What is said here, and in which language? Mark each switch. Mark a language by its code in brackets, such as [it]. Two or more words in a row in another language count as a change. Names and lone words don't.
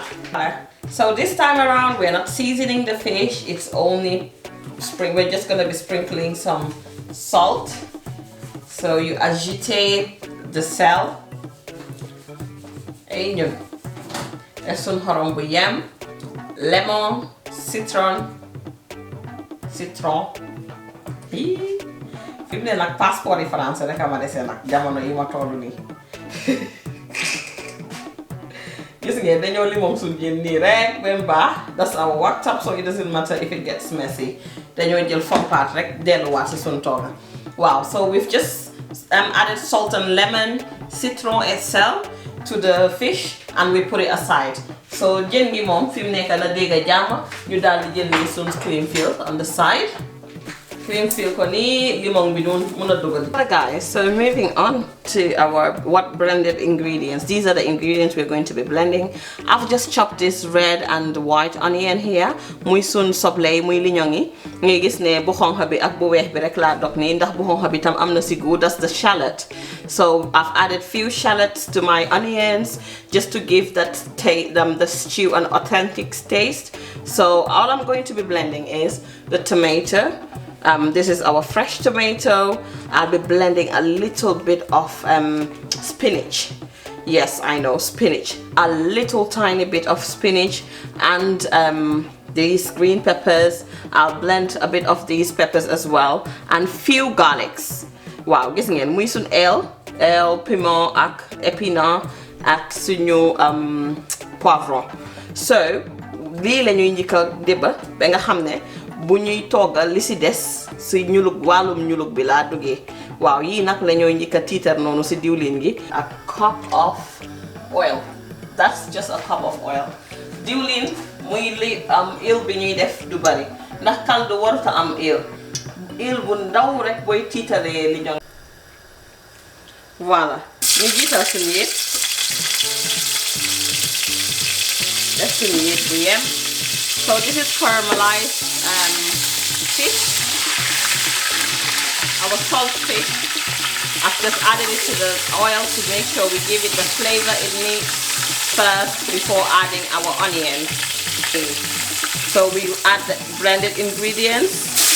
[en] So this time around, we're not seasoning the fish, it's only we're just going to be sprinkling some salt. So you agitate the cell. [wo] Sun xorom bu yem, lemon, citron. Fi mu ne nag passeport yi français rek ama dese nag jamono yi ma tollu nii. Gis ngeen dañoo limon suñu jën nii rek ba mu baax. [en] That's our wok top, so it doesn't matter if it gets messy. [wo] Dañoo jël fompat rek delluwaat si suñu tooga. [en] Wow, so we've just added salt and lemon, citron itself to the fish, and we put it aside. [wo] So jën gi moom fi mu nekk na dégg jàmm ñu daal di jël nii suñu [en] cream fill on the side. [wo] Cream fill ko nii limon bi doon mën a dugal. [en] Guys, so moving on to our blended ingredients. These are the ingredients we're going to be blending. I've just chopped this red and white onion here. [wo] Muy sun soble muy liñong yi. Ngay gis ne bu xonxa bi ak bu weex bi rek laa dog nii ndax bu xonxa bi tam am na si góor. [en] That's the shallot. So I've added few shallots to my onions just to give that the stew an authentic taste. So all I'm going to be blending is the tomato. This is our fresh tomato. I'll be blending a little bit of spinach. Yes, I know, spinach. A little tiny bit of spinach, and these green peppers. I'll blend a bit of these peppers as well, and few garlics. [wo] Wow, gis ngeen muy sun el piment ak épinard ak suñu poivron. So lii la ñuy njëkk a déba ba nga xam ne bu ñuy toggal li si des si ñulug wàllum ñulug bi laa duggee. Waaw, yii nag la ñuy njëkk a tiitar noonu si diwlin gi. [en] A cup of oil. That's just a cup of oil. [wo] Diwlin muy li il bi ñuy def du bari ndax caldou waruta am il bu ndaw rek booy tiitalee li ñoŋ. Voilà, ñu jiital suñu yëpp def suñu yëpp bu yem. [en] So this is caramelized fish, our salt fish. I've just added it to the oil to make sure we give it the flavor it needs first before adding our onions. So we add the blended ingredients.